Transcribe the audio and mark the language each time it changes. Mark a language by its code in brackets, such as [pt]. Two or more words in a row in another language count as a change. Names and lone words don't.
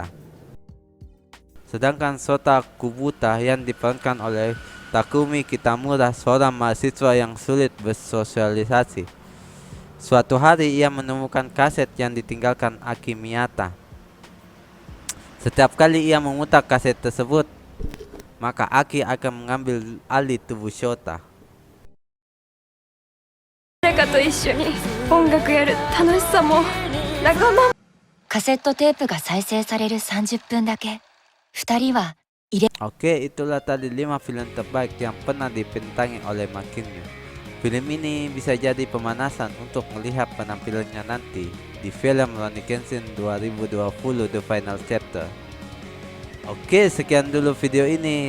[id] Sedangkan Sota Kubuta yang diperankan oleh Takumi Kitamura, seorang mahasiswa yang sulit bersosialisasi. Suatu hari ia menemukan kaset yang ditinggalkan Aki Miyata. Setiap kali ia memutar kaset tersebut, maka Aki akan mengambil alih tubuh Shota. [ja] 誰かと一緒に音楽やる楽しさも仲間もカセットテープが再生される30分だけ。2人は [id] Oke, itulah tadi 5 film terbaik yang pernah dibintangi oleh Mark Kenyo. Film ini bisa jadi pemanasan untuk melihat penampilannya nanti di film Rurouni Kenshin 2020 The Final Chapter. Oke, sekian dulu video ini.